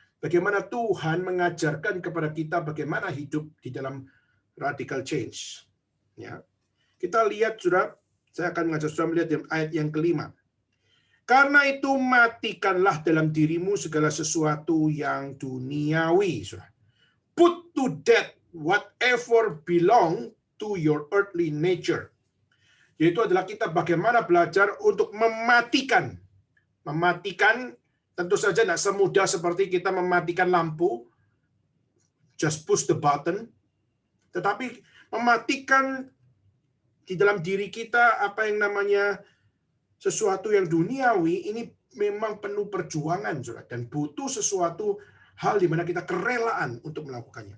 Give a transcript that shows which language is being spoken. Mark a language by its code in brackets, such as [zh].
[id] Bagaimana Tuhan mengajarkan kepada kita bagaimana hidup di dalam radical change. Ya. Kita lihat, saudara, saya akan mengajak saudara melihat ayat yang kelima. Karena itu matikanlah dalam dirimu segala sesuatu yang duniawi. Saudara. [en] Put to death whatever belong to your earthly nature. [id] Yaitu adalah kita bagaimana belajar untuk mematikan. Mematikan tentu saja tidak semudah seperti kita mematikan lampu, [en] just push the button. [id] Tetapi mematikan di dalam diri kita apa yang namanya sesuatu yang duniawi, ini memang penuh perjuangan, saudara, dan butuh sesuatu hal di mana kita kerelaan untuk melakukannya.